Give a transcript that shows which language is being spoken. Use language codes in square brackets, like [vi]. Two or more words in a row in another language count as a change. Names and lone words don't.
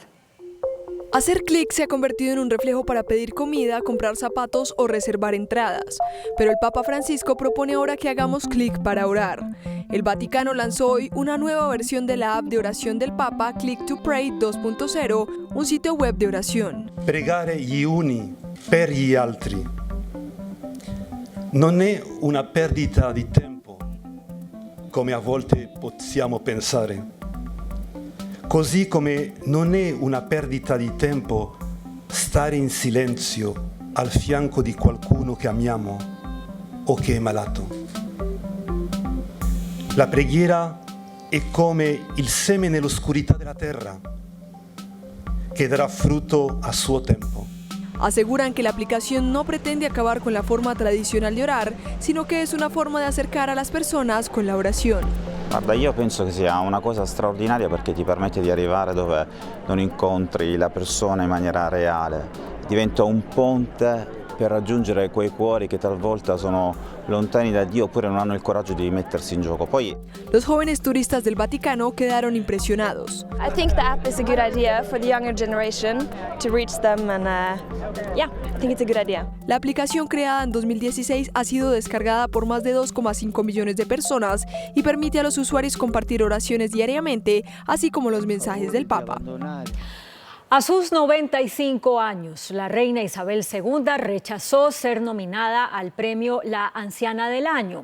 [es] Hacer clic se ha convertido en un reflejo para pedir comida, comprar zapatos o reservar entradas. Pero el Papa Francisco propone ahora que hagamos clic para orar. El Vaticano lanzó hoy una nueva versión de la app de oración del Papa, Click to Pray 2.0, un sitio web de oración. [it] Pregare gli uni per gli altri non è una perdita di tempo, come a volte possiamo pensare. Così come non è una perdita di tempo stare in silenzio al fianco di qualcuno che amiamo o che è malato. La preghiera è come il seme nell'oscurità della terra, che darà frutto a suo tempo. [es] Aseguran que la aplicación no pretende acabar con la forma tradicional de orar, sino que es una forma de acercar a las personas con la oración. [it] Guarda, io penso che sia una cosa straordinaria perché ti permette di arrivare dove non incontri la persona in maniera reale. Diventa un ponte per raggiungere quei cuori che talvolta sono lontani da Dio oppure non hanno il coraggio di mettersi in gioco. Poi [es] los jóvenes turistas del Vaticano quedaron impresionados. [en] I think the app is a good idea for the younger generation to reach them and I think it's a good idea. [es] La aplicación creada en 2016 ha sido descargada por más de 2,5 millones de personas y permite a los usuarios compartir oraciones diariamente, así como los mensajes del Papa. A sus 95 años, la reina Isabel II rechazó ser nominada al premio La Anciana del Año.